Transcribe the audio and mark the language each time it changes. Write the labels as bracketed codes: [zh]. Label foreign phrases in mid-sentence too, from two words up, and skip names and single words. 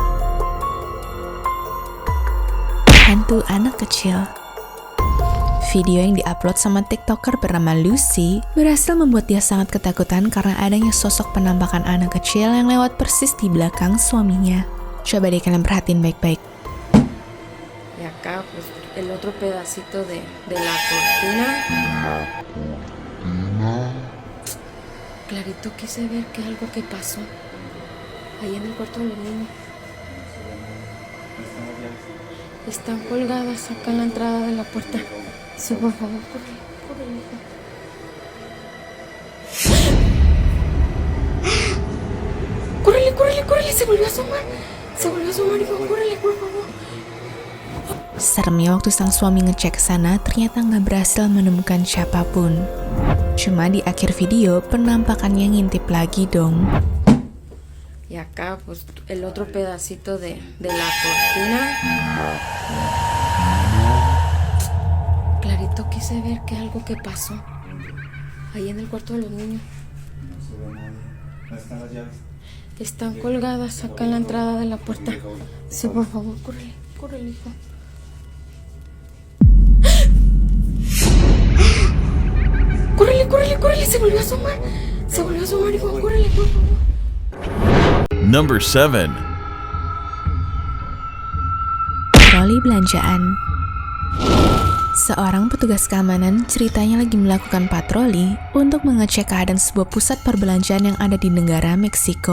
[id] Hantu anak kecil. Video yang diupload sama TikToker bernama Lucy berhasil membuat dia sangat ketakutan karena adanya sosok penampakan anak kecil yang lewat persis di belakang suaminya. Coba deh kalian perhatiin baik-baik. [es] Y acá pues el otro pedacito de la cortina. Clarito quise ver que algo que pasó ahí en el cuarto de los niños. Están colgadas acá en la entrada de la puerta. Sí, por favor, corre, hijo. Córrele, se volvió a asomar, hijo, córrele, por favor. [id] Seremnya waktu sang suami ngecek ke sana, ternyata nggak berhasil menemukan siapapun. Cuma di akhir video, penampakannya ngintip lagi dong. [es] Y acá pues el otro pedacito de la cortina. Clarito quise ver que algo que pasó ahí en el cuarto de los niños. Están colgadas acá en la entrada de la puerta. Sí, por favor, córrele, hijo. Córrele, se volvió a asomar, hijo, córrele, por favor. [id] Number 7. Troli belanjaan. Seorang petugas keamanan ceritanya lagi melakukan patroli untuk mengecek keadaan sebuah pusat perbelanjaan yang ada di negara Meksiko.